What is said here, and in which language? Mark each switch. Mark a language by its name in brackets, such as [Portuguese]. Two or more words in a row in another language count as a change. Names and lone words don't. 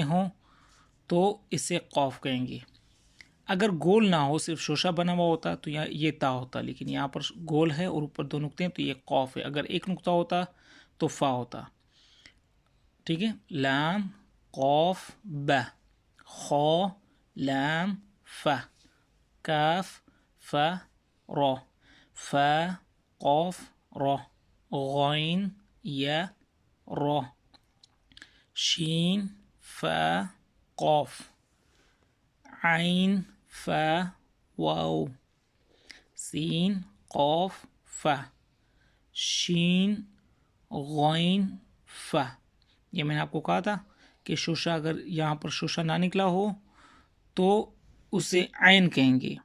[Urdu] ہوں تو اسے قاف کہیں گے، اگر گول نہ ہو صرف شوشہ بنا ہوا ہوتا تو یہ تا ہوتا، لیکن یہاں پر گول ہے اور اوپر دو نقطے ہیں تو یہ قاف ہے، اگر ایک نقطہ ہوتا تو فا ہوتا، ٹھیک ہے، لام قاف با، خا لام فا، کاف فا را، فا قاف را، غین یا را، شین فا قاف، عین فا واو، سین قاف فا، شین غین فا. یہ میں نے آپ کو کہا تھا کہ شوشہ اگر یہاں پر شوشہ نہ نکلا ہو تو اسے عین کہیں گے.